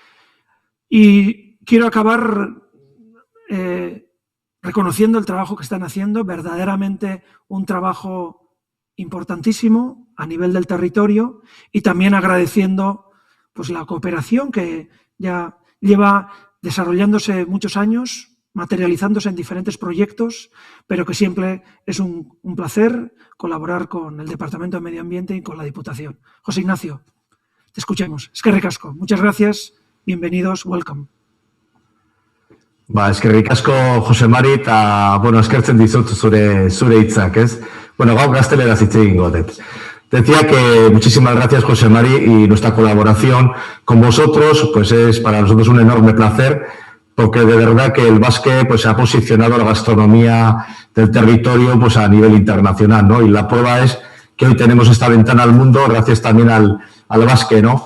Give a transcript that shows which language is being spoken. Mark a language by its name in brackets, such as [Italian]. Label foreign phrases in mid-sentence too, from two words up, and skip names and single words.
[Spanish] Y quiero acabar reconociendo el trabajo que están haciendo, verdaderamente un trabajo importantísimo a nivel del territorio, y también agradeciendo pues, la cooperación que ya lleva desarrollándose muchos años, materializándose en diferentes proyectos, pero que siempre es un placer colaborar con el Departamento de Medio Ambiente y con la Diputación. José Ignacio, te escuchemos. [Basque] Eskerrik asko. [Spanish] Muchas gracias. Bienvenidos. [English] Welcome. [Basque] Eskerrik asko, Jose Mari, eta, eskertzen dizut zure hitzak, ez? Gaur gazteleraz hitz egingo dut. [Spanish] Decía que muchísimas gracias, Jose Mari, y nuestra colaboración con vosotros, pues es para nosotros un enorme placer, porque de verdad que el basque pues ha posicionado la gastronomía del territorio pues a nivel internacional, ¿no? Y la prueba es que hoy tenemos esta ventana al mundo gracias también al basque, ¿no?